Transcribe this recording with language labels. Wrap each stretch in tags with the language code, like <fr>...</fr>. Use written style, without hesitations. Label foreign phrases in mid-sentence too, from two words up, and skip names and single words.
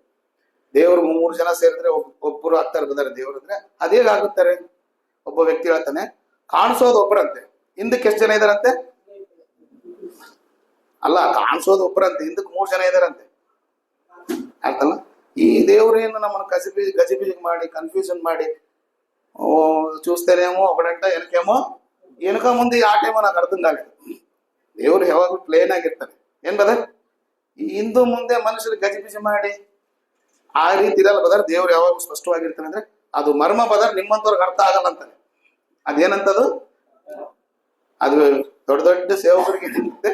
<kn>ದೇವರು 3 ಜನ ಸೇರಿದ್ರೆ ಒಬ್ಬರು ಆಗ್ತಾರೆ ಬ್ರದರ್ ದೇವರು ಅಂದ್ರೆ. ಅದೇಗಾಗುತ್ತಾರೆ? ಒಬ್ಬ ವ್ಯಕ್ತಿ ಹೇಳ್ತಾನೆ, ಕಾಣಿಸೋದು ಒಬ್ಬರಂತೆ, ಹಿಂದಕ್ಕೆ ಎಷ್ಟು ಜನ ಇದಾರಂತೆ? ಅಲ್ಲ, ಕಾಣಿಸೋದು ಒಬ್ಬರಂತೆ, ಹಿಂದಕ್ಕೆ 3 ಜನ ಇದಾರಂತೆ. ಆಯ್ತಲ್ಲ? ಈ ದೇವ್ರೇನು ನಮ್ಮನ್ನು ಗಜಿಬಿಜಿ ಮಾಡಿ ಕನ್ಫ್ಯೂಷನ್ ಮಾಡಿ</kn> <te>చూస్తేనేమో ఒకడంట వెనక ముందు ఆ టైమో నాకు అర్థం కాలేదు.</te> <kn>దేవుడు ಯಾವಾಗಲೂ ಪ್ಲೇನ್ ಆಗಿರ್ತಾನೆ. ಏನ್ ಬದರ್? ಈ ಹಿಂದೂ ಮುಂದೆ ಮನುಷ್ಯರು ಗಜಿಬಿಜಿ ಮಾಡಿ ಆ ರೀತಿ ಇರಲ್ಲ ಬದರ್. ದೇವ್ರು ಯಾವಾಗಲೂ ಸ್ಪಷ್ಟವಾಗಿರ್ತಾನೆ. ಅಂದ್ರೆ ಅದು ಮರ್ಮ ಬದರ್, ನಿಮ್ಮಂತವ್ರಿಗೆ ಅರ್ಥ ಆಗಲ್ಲ ಅಂತಾನೆ. ಅದೇನಂತದು? ಅದು ದೊಡ್ಡ ದೊಡ್ಡ ಸೇವಕರಿಗೆ ಇರುತ್ತೆ.</kn>